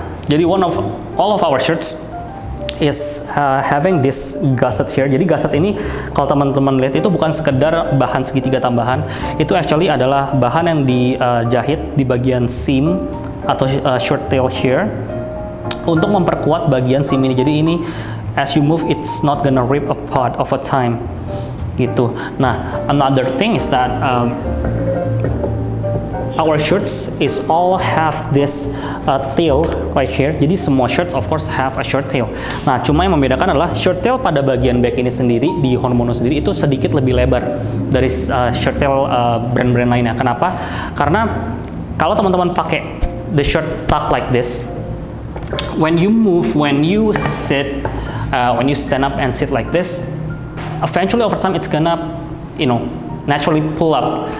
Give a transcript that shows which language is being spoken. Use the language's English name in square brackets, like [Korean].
[English] Jadi all of our shirts is having this gusset here. [Indonesian] Jadi gusset ini kalau teman-teman lihat itu bukan sekedar bahan segitiga tambahan, itu actually adalah bahan yang dijahit di bagian seam atau shirt tail here untuk memperkuat bagian seam ini. Jadi ini [English] as you move it's not gonna rip apart over time gitu. Nah, another thing is that our shirts is all have this tail right here. Jadi semua shirts of course have a short tail. [Indonesian] Nah, cuma yang membedakan adalah short tail pada bagian back ini sendiri di Honmono sendiri itu sedikit lebih lebar dari short tail brand-brand lainnya. Kenapa? Karena kalau teman-teman pakai [English] the shirt tuck like this, when you move, when you sit, when you stand up and sit like this, eventually over time it's gonna, naturally pull up.